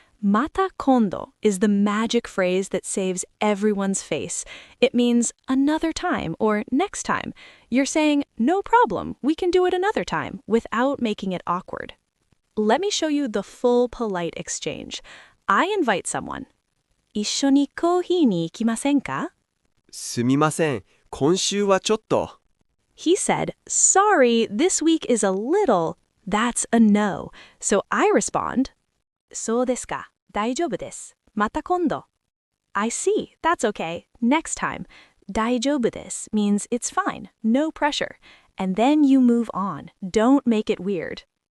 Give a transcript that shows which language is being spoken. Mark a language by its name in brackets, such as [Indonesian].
[English] Mata kondo is the magic phrase that saves everyone's face. It means another time or next time. You're saying, no problem, we can do it another time, without making it awkward. Let me show you the full polite exchange. I invite someone. [Japanese] 一緒にコーヒーに行きませんか? すみません、今週はちょっと。 [English] He said, sorry, this week is a little. That's a no. So I respond, [Japanese] そうですか。大丈夫です。また今度. [English] I see. That's okay. Next time. 大丈夫です means it's fine. No pressure. And then you move on. Don't make it weird.